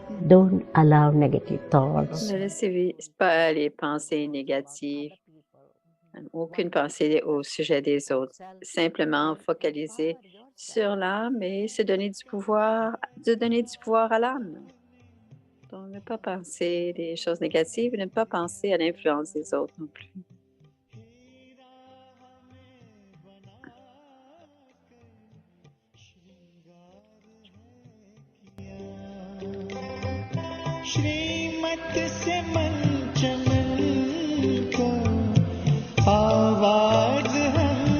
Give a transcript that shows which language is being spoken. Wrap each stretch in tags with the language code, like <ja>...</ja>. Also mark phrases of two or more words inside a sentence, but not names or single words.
<en>Don't allow negative thoughts.</en> <fr>Ne laissez pas les pensées négatives, aucune pensée au sujet des autres. Simplement focaliser sur l'âme et se donner du pouvoir, de donner du pouvoir à l'âme. Donc, ne pas penser des choses négatives, ne pas penser à l'influence des autres non plus.</fr> <hi>श्रीमत से मन चमन को आवाज हम</hi>